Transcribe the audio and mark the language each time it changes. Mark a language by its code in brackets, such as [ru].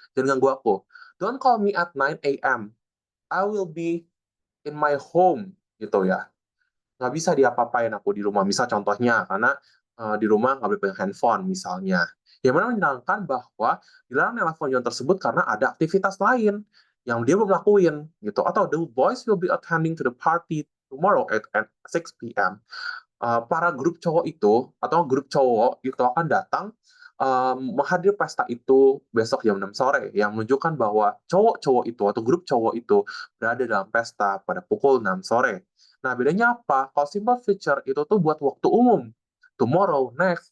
[id] Jangan ganggu aku. [en] Don't call me at 9 a.m. I will be in my home. Gitu ya. [id] Nggak bisa diapa-apain aku di rumah. Misal contohnya, karena di rumah nggak boleh pegang handphone misalnya. Yang mana menerangkan bahwa dilarang nelfon John tersebut karena ada aktivitas lain yang dia belum lakuin gitu. Atau [en] the boys will be attending to the party tomorrow at 6 p.m. [id] Para grup cowok itu atau grup cowok itu akan datang menghadiri pesta itu besok jam 6 sore yang menunjukkan bahwa cowok-cowok itu atau grup cowok itu berada dalam pesta pada pukul 6 sore. Nah, bedanya apa? Kalau simple future itu tuh buat waktu umum. [en] Tomorrow, next.